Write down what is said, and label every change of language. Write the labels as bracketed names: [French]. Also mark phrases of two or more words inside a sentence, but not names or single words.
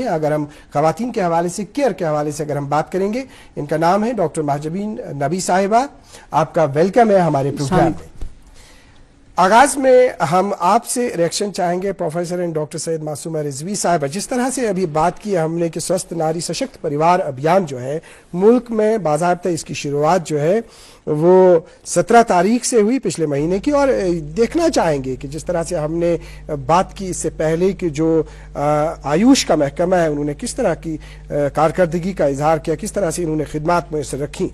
[Urdu] اگر ہم خواتین کے حوالے سے، کیئر کے حوالے سے اگر ہم بات کریں گے، ان کا نام ہے ڈاکٹر مہجبین نبی صاحبہ، آپ کا ویلکم ہے ہمارے پروگرام میں۔ آغاز میں ہم آپ سے ریئیکشن چاہیں گے [English] professor and doctor [Urdu] سید معصومہ رضوی صاحبہ، جس طرح سے ابھی بات کی ہم نے کہ سوستھ ناری سشکت پریوار ابھیان جو ہے ملک میں باضابطہ اس کی شروعات جو ہے وہ 17 تاریخ سے ہوئی پچھلے مہینے کی، اور دیکھنا چاہیں گے کہ جس طرح سے ہم نے بات کی اس سے پہلے کہ جو آیوش کا محکمہ ہے انہوں نے کس طرح کی کارکردگی کا اظہار کیا، کس طرح سے انہوں نے خدمات میسر رکھی۔